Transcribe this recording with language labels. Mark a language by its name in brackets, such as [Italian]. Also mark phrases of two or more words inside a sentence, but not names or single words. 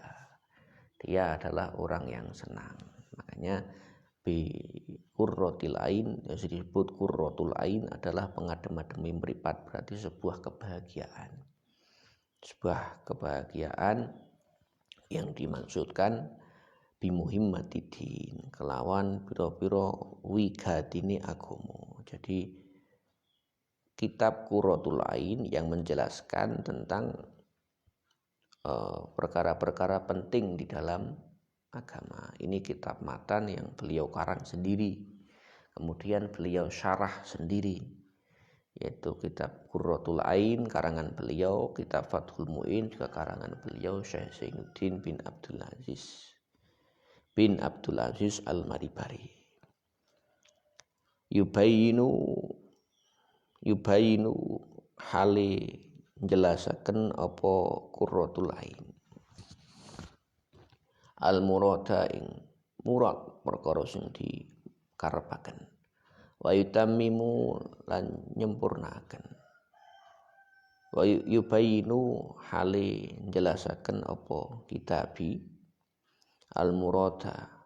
[Indonesian] Dia adalah orang yang senang. Makanya [Arabic] bi qurratil ain, [Indonesian] yang disebut qurratul ain adalah pengadem-ademi meripat, berarti sebuah kebahagiaan. Sebuah kebahagiaan yang dimaksudkan bimuhimmatidin, [Javanese] kelawan piro-piro wigatine agomo. [Indonesian] Jadi kitab Qurratul Ain yang menjelaskan tentang perkara-perkara penting di dalam agama. Ini kitab matan yang beliau karang sendiri, kemudian beliau syarah sendiri, yaitu kitab Qurratul Ain karangan beliau, kitab Fathul Mu'in juga karangan beliau Syekh Zainuddin bin Abdul Aziz Al-Maribari. [Javanese] Yubayinu hale njelasaken apa Qurratul Ain al-murada ing murad perkara sing dikarepaken, [Arabic] wa yutammimu [Javanese] lan nyempurnaken, [Arabic] wa yubayinu [Javanese] hale njelasaken apa [Arabic] kitabi al-murada